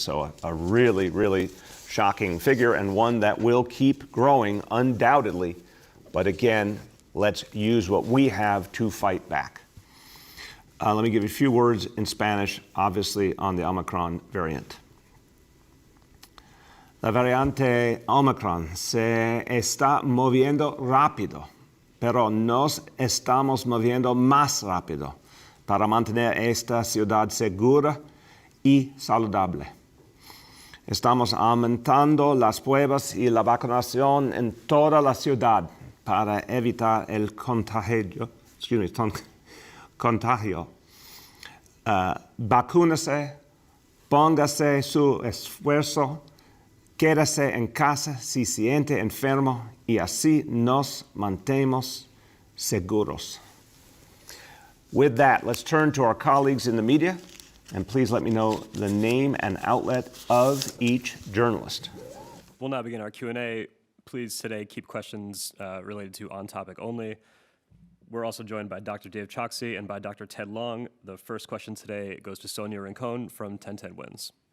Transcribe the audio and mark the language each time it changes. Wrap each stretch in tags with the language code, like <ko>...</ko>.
<en>So a really, really shocking figure, and one that will keep growing undoubtedly. But again, let's use what we have to fight back. Let me give you a few words in Spanish, obviously, on the Omicron variant.</en> <es>La variante Omicron se está moviendo rápido, pero nos estamos moviendo más rápido para mantener esta ciudad segura y saludable. Estamos aumentando las pruebas y la vacunación en toda la ciudad para evitar el contagio. Vacúnese, póngase su esfuerzo, quédese en casa si se siente enfermo y así nos mantenemos seguros.</es> <en>With that, let's turn to our colleagues in the media, and please let me know the name and outlet of each journalist. We'll now begin our Q&A. Please today keep questions related to On Topic only. We're also joined by Dr. Dave Choksi and by Dr. Ted Long. The first question today goes to Sonia Rincon from 1010 Wins.</en>